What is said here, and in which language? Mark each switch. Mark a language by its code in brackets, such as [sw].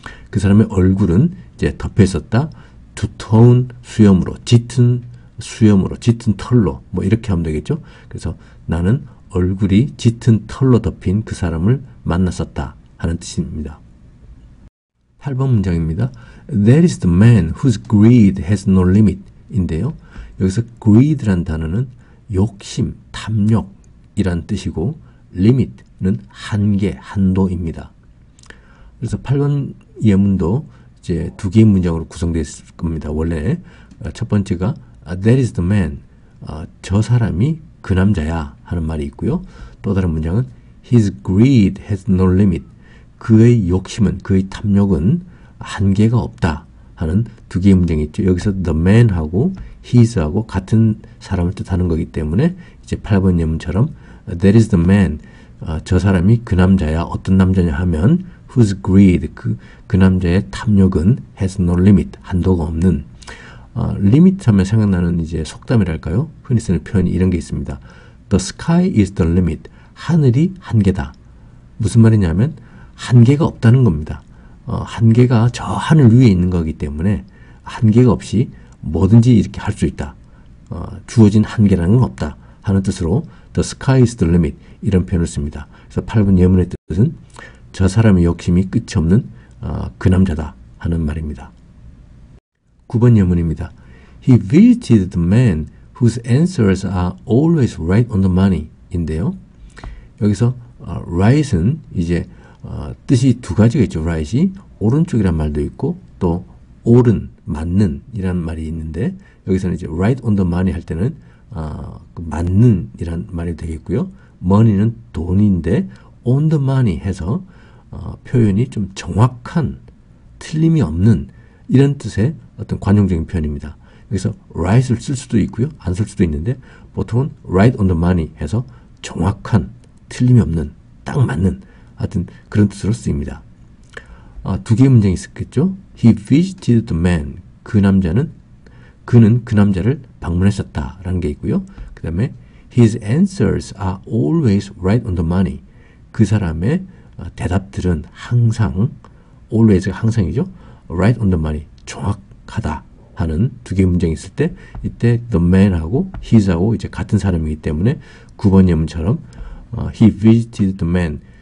[ko] 그 사람의 얼굴은 이제 덮여 있었다. 두터운 수염으로, 짙은 수염으로, 짙은 털로 뭐 이렇게 하면 되겠죠. 그래서 나는 얼굴이 짙은 털로 덮인 그 사람을 만났었다 하는 뜻입니다. 8번 문장입니다. [en] That is the man whose greed has no limit [ko] 인데요. 여기서 greed란 단어는 욕심, 탐욕이란 뜻이고 limit는 한계, 한도입니다. 그래서 8번 예문도 이제 두 개의 문장으로 구성되어 있을 겁니다. 원래 첫 번째가 [en] That is the man. [ko] 저 사람이 그 남자야 하는 말이 있고요. 또 다른 문장은 [en] His greed has no limit. [ko] 그의 욕심은, 그의 탐욕은 한계가 없다 하는 두 개의 문장이 있죠. 여기서 the man하고 his하고 같은 사람을 뜻하는 거기 때문에 이제 8번 예문처럼 [en] that is the man, [ko] 저 사람이 그 남자야. 어떤 남자냐 하면 whose greed, 그 남자의 탐욕은 [en] has no limit, [ko] 한도가 없는. limit 하면 생각나는 이제 속담이랄까요? 흔히 쓰는 표현이 이런 게 있습니다. [en] The sky is the limit. [ko] 하늘이 한계다. 무슨 말이냐면 한계가 없다는 겁니다. 한계가 저 하늘 위에 있는 거기 때문에 한계가 없이 뭐든지 이렇게 할 수 있다. 주어진 한계라는 건 없다 하는 뜻으로 [en] the sky is the limit [ko] 이런 표현을 씁니다. 그래서 8번 예문의 뜻은 저 사람의 욕심이 끝이 없는 그 남자다 하는 말입니다. 9번 예문입니다. [en] He visited the man whose answers are always right on the money [ko] 인데요. 여기서 right은 이제 뜻이 두 가지가 있죠. right이 오른쪽이란 말도 있고 또 옳은, 맞는 이란 말이 있는데 여기서는 이제 [en] right on the money [ko] 할 때는 그 맞는 이란 말이 되겠고요. money는 돈인데 on the money 해서 표현이 좀 정확한, 틀림이 없는 이런 뜻의 어떤 관용적인 표현입니다. 여기서 right을 쓸 수도 있고요. 안 쓸 수도 있는데 보통은 [en] right on the money [ko] 해서 정확한, 틀림이 없는, 딱 맞는 하여튼 그런 뜻으로 쓰입니다. 두 개의 문장이 있었겠죠. [en] He visited the man. [ko] 그는 그 남자를 방문했었다 라는 게 있고요. 그 다음에 [en] His answers are always right on the money. [ko] 그 사람의 대답들은 항상, always가 항상이죠. [en] right on the money. [ko] 정확하다 하는 두 개의 문장이 있을 때 이때 the man하고 his하고 이제 같은 사람이기 때문에 9번 예문처럼 [en] he visited the man.